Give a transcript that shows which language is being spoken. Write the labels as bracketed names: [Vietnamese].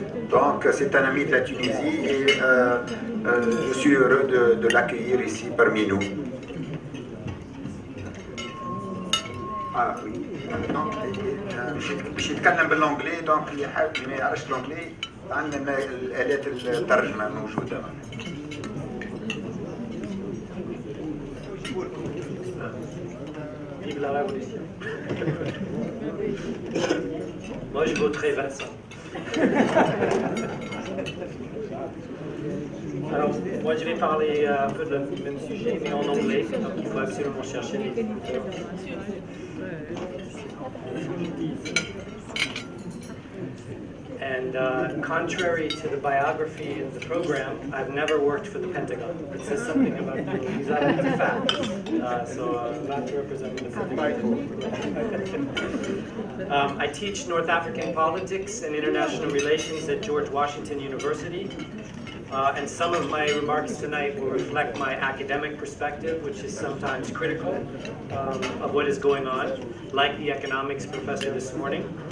[French] Donc c'est un ami de la Tunisie et je suis heureux de l'accueillir ici parmi nous. Ah oui, donc [Arabic] باش نتكلم بالانجلي دونك اللي حاب ما يعرفش الانجلي عندنا الالات الترجمه موجوده. Vive la révolution. Moi je voterai Vincent. Alors, moi je vais parler un peu de le même sujet, mais en anglais, donc il faut absolument chercher les [English] And contrary to the biography of the program, I've never worked for the Pentagon. It says something about me. These are the facts. So I'm not representing the Pentagon. I teach North African politics and international relations at George Washington University. And some of my remarks tonight will reflect my academic perspective, which is sometimes critical of what is going on, like the economics professor this morning.